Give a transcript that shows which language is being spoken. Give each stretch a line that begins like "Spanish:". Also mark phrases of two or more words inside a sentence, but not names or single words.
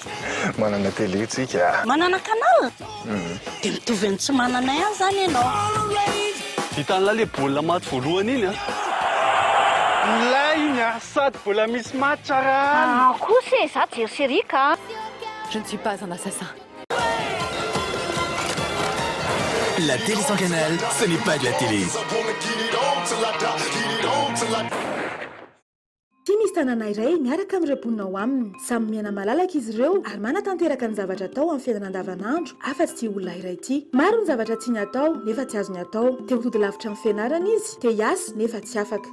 Malagasy: Manana télé tsika. Manana canal? Dia mitovy any tsy manana ihany zany ianao. Hitan'la le baolina maty voalohany iny a. Ilay iny a, sady mbola misy match raha. Kosa e, za jery série ka.
French: Je ne suis pas un assassin. La télé sans canal, ce n'est pas de la télé.
Malagasy: Ty misy tanàna iray miaraka amin'ireo mponina aminy. Samy miaina malalaka izy ireo ary manatanteraka ny zavatra atao amin'ny fiainana andavanandro afa-tsy ity olona iray ity. Maro ny zavatra tiany atao nefa tsy azony atao. Te mitody lavitra amin'ny fianarana izy, te hiasa nefa tsy afaka.